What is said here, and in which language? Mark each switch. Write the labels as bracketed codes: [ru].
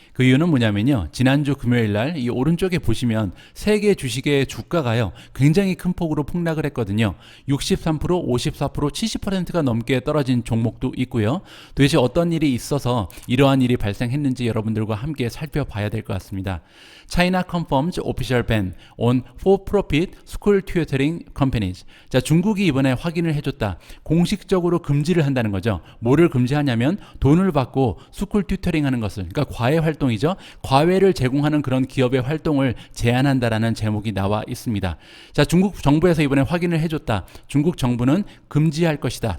[ko] 그 이유는 뭐냐면요, 지난주 금요일 날 이 오른쪽에 보시면 세계 주식의 주가가요, 굉장히 큰 폭으로 폭락을 했거든요. 63%, 54%, 70%가 넘게 떨어진 종목도 있고요. 도대체 어떤 일이 있어서 이러한 일이 발생했는지 여러분들과 함께 살펴봐야 될 것 같습니다. [en] China confirms official ban on for-profit school tutoring companies. [ko] 자, 중국이 이번에 확인을 해줬다. 공식적으로 금지를 한다는 거죠. 뭐를 금지하냐면 돈을 받고 스쿨 튜터링 하는 것을, 그러니까 과외 활동이죠. 과외를 제공하는 그런 기업의 활동을 제한한다라는 제목이 나와 있습니다. 자, 중국 정부에서 이번에 확인을 해줬다. 중국 정부는 금지할 것이다.